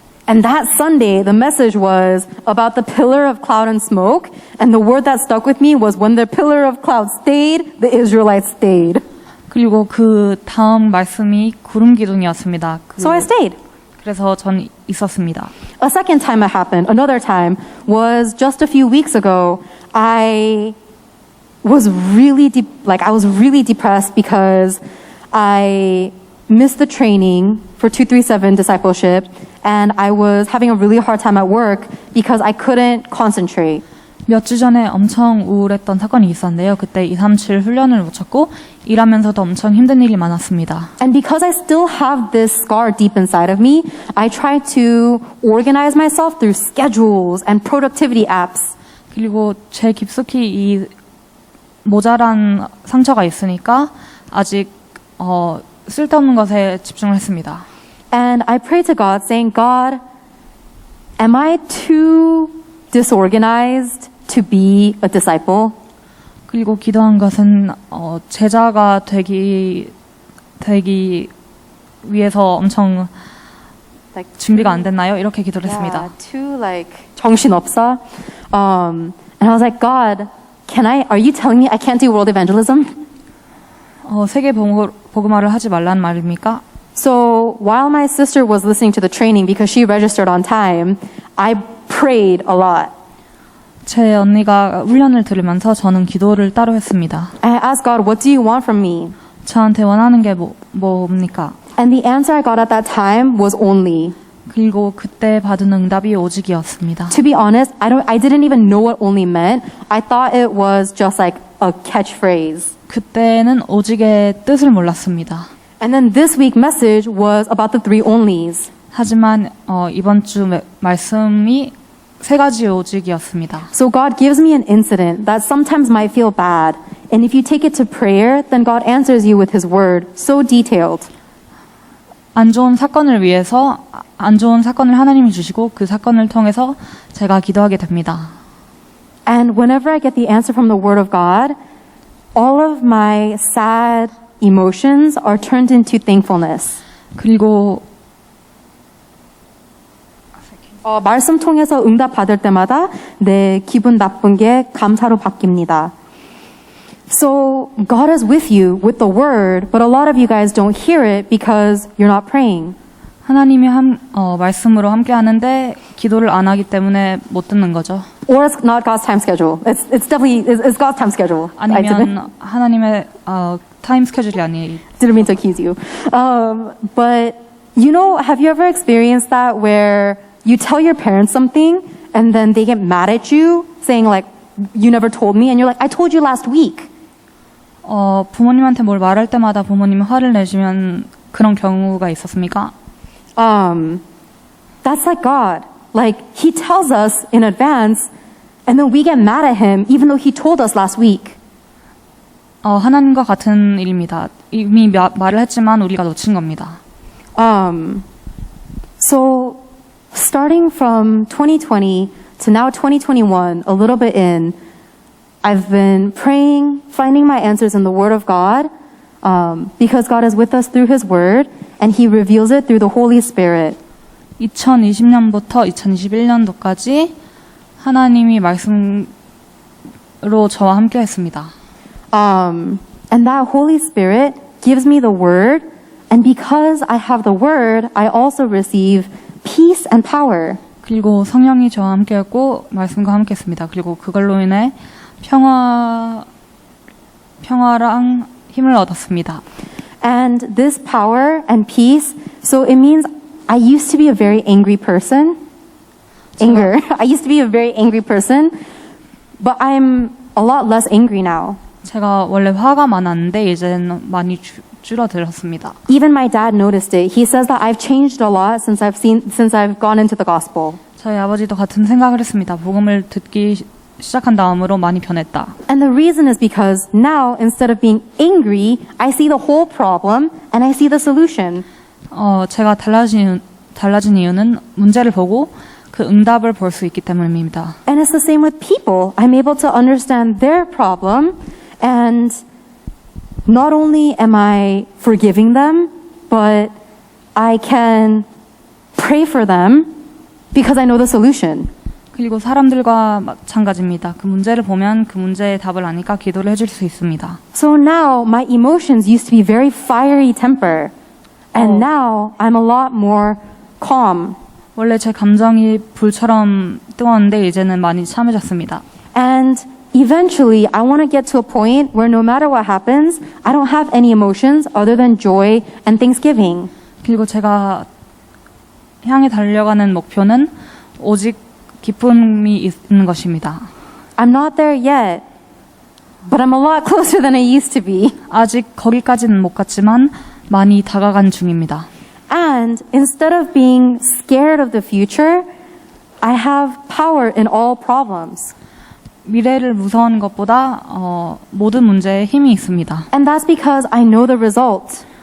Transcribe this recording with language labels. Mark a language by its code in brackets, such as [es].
[en] And that Sunday, the message was about the pillar of cloud and smoke. And the word that stuck with me was when the pillar of cloud stayed, the Israelites stayed. [ko] 그리고 그 다음 말씀이 구름 기둥이었습니다. [en] So I stayed. [ko] 그래서 전 있었습니다. [en] A second time it happened, another time, was just a few weeks ago. I was really depressed because I missed the training for 237 discipleship and I was having a really hard time at work because I couldn't concentrate. [ko] 몇 주 전에 엄청 우울했던 사건이 있었는데요. 그때 237 훈련을 놓쳤고 일하면서도 엄청 힘든 일이 많았습니다. [en] And because I still have this scar deep inside of me, I try to organize myself through schedules and productivity apps. [ko] 그리고 제 깊숙이 이 모자란 상처가 있으니까 아직 쓸데없는 것에 집중을 했습니다. [en] And I prayed to God saying, God, am I too disorganized to be a disciple? [ko] 그리고 기도한 것은 제자가 되기 위해서 엄청 준비가 안 됐나요? 이렇게 기도를 했습니다. [en] Yeah, too [ko] 정신없어. [en] And I was like, God, are you telling me I can't do world evangelism? [ko] 세계 복음화를 하지 말라는 말입니까? [en] So while my sister was listening to the training because she registered on time, I prayed a lot. [ko] 제 언니가 훈련을 들으면서 저는 기도를 따로 했습니다. [en] I asked God, what do you want from me? [ko] 저한테 원하는 게 뭡니까? [en] And the answer I got at that time was only. [ko] 그리고 그때 받은 응답이 오직이었습니다. [en] To be honest, I didn't even know what only meant. I thought it was just like a catchphrase. [ko] 그때는 오직의 뜻을 몰랐습니다. [en] And then this week message was about the 3 onlys. [ko] 하지만 이번 주 말씀이 3가지 오직이었습니다. [en] So God gives me an incident that sometimes might feel bad. And if you take it to prayer, then God answers you with His word, so detailed. [ko] 안 좋은 사건을 위해서 안 좋은 사건을 하나님이 주시고 그 사건을 통해서 제가 기도하게 됩니다. [en] And whenever I get the answer from the word of God, all of my sad emotions are turned into thankfulness. [ko] 그리고 말씀 통해서 응답 받을 때마다 내 기분 나쁜 게 감사로 바뀝니다. [en] So God is with you with the word, but a lot of you guys don't hear it because you're not praying. [ko] 하나님이 말씀으로 함께 하는데 기도를 안 하기 때문에 못 듣는 거죠. [en] Or it's not God's time schedule. It's definitely it's God's time schedule. [ko] 아니면 하나님의 타임 스케줄이 아니에요. [en] Didn't mean to accuse you. But have you ever experienced that where you tell your parents something and then they get mad at you, saying like, "You never told me," and you're like, "I told you last week." [ko] 부모님한테 뭘 말할 때마다 부모님이 화를 내시면 그런 경우가 있었습니까? [en] That's like God. Like, he tells us in advance, and then we get mad at him even though he told us last week. [ko] 하나님과 같은 일입니다. 이미 말을 했지만 우리가 놓친 겁니다. [en] So, starting from 2020 to now 2021, a little bit in, I've been praying, finding my answers in the Word of God, because God is with us through His Word, and He reveals it through the Holy Spirit. [ko] 2020년부터 2021년도까지 하나님이 말씀으로 저와 함께 했습니다. [en] And that Holy Spirit gives me the Word, and because I have the Word, I also receive peace and power. [ko] 그리고 성령이 저와 함께 했고 말씀과 함께 했습니다. 그리고 그걸로 인해 평화랑 힘을 얻었습니다. [en] And this power and peace, so it means I used to be a very angry person. I used to be a very angry person, but I'm a lot less angry now. [ko] 제가 원래 화가 많았는데 이제는 많이 줄어들었습니다. [en] Even my dad noticed it. He says that I've changed a lot since I've gone into the gospel. [ko] 저희 아버지도 같은 생각을 했습니다. 복음을 듣기 시작한 다음으로 많이 변했다. [en] And the reason is because now, instead of being angry, I see the whole problem and I see the solution. [ko] 제가 달라진 이유는 문제를 보고 그 응답을 볼 수 있기 때문입니다. [en] And it's the same with people. I'm able to understand their problem, and not only am I forgiving them, but I can pray for them because I know the solution. [ko] 그리고 사람들과 마찬가지입니다. 그 문제를 보면 그 문제의 답을 아니까 기도를 해줄 수 있습니다. [en] So now my emotions used to be very fiery temper, and now I'm a lot more calm. [ko] 원래 제 감정이 불처럼 뜨거웠는데 이제는 많이 참해졌습니다. [en] And eventually I want to get to a point where no matter what happens, I don't have any emotions other than joy and thanksgiving. [ko] 그리고 제가 향해 달려가는 목표는 오직 기쁨이 있는 것입니다. [en] I'm not there yet, but I'm a lot closer than I used to be. [ko] 아직 거기까지는 못 갔지만 많이 다가간 중입니다. [en] And instead of being scared of the future, I have power in all problems. [ko] 미래를 무서워하는 것보다 모든 문제에 힘이 있습니다. [en] And that's because I know the result.